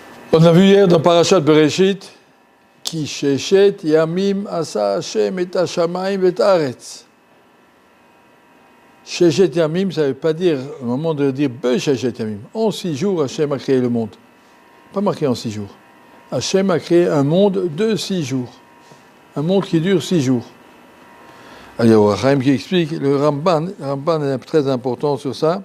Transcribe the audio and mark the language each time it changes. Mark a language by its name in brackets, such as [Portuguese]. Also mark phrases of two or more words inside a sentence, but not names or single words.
[French] On a vu hier dans Parashat Bereshit, [Hebrew] כי ששת ימים עשה השם את השמים ואת הארץ. ששת ימים, [French] ça ne veut pas dire, au moment de dire [Hebrew] ששת ימים. [French] En 6 jours, Hashem a créé le monde. Pas marqué en 6 jours. Hashem a créé un monde de 6 jours. Un monde qui dure 6 jours. Alors, Rachaim qui explique, le Ramban est très important sur ça.